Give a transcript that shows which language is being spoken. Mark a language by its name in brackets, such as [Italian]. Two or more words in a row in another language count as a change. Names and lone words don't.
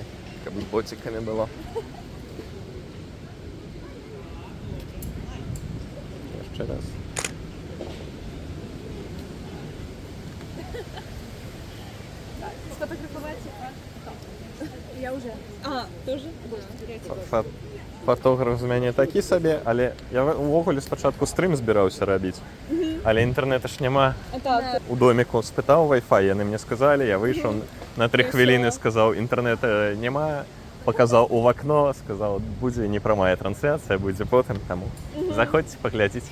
[Russian] Как бы ботиками было. Еще раз. Сфотографовать я уже. Тоже? [Belarusian] Фотограф з мяне такі сабе, але я увогуле спачатку стрым збіраўся рабіць. Але інтэрнэта ж няма. У доміку спытаў Wi-Fi, яны мне сказалі, я выйшаў на 3 хвіліны, сказаў, інтэрнэта няма, паказаў у вакно, сказаў, будзе не прамая трансляцыя, будзе потым, таму заходзьце, паглядзіце.